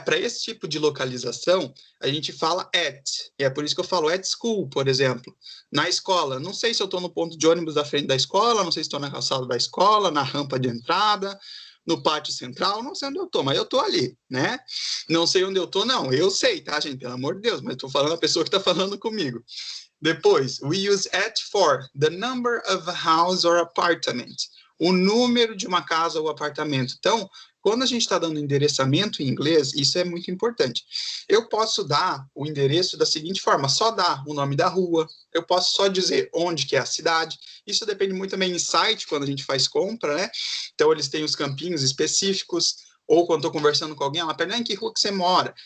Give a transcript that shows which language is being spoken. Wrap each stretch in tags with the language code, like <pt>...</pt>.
<pt>Para esse tipo de localização, a gente fala at, e é por isso que eu falo</pt> <en>at school,</en> <pt>por exemplo. Na escola, não sei se eu estou no ponto de ônibus da frente da escola, não sei se estou na calçada da escola, na rampa de entrada, no pátio central, não sei onde eu estou, mas eu estou ali, né? Não sei onde eu estou, não, eu sei, tá, gente? Pelo amor de Deus, mas estou falando a pessoa que está falando comigo. Depois,</pt> <en>we use at for the number of a house or apartment.</en> <pt>O número de uma casa ou apartamento. Então, quando a gente está dando endereçamento em inglês, isso é muito importante. Eu posso dar o endereço da seguinte forma, só dar o nome da rua, eu posso só dizer onde que é a cidade. Isso depende muito também em site, quando a gente faz compra, né? Então, eles têm os campinhos específicos, ou quando estou conversando com alguém, ela pergunta em que rua que você mora.</pt>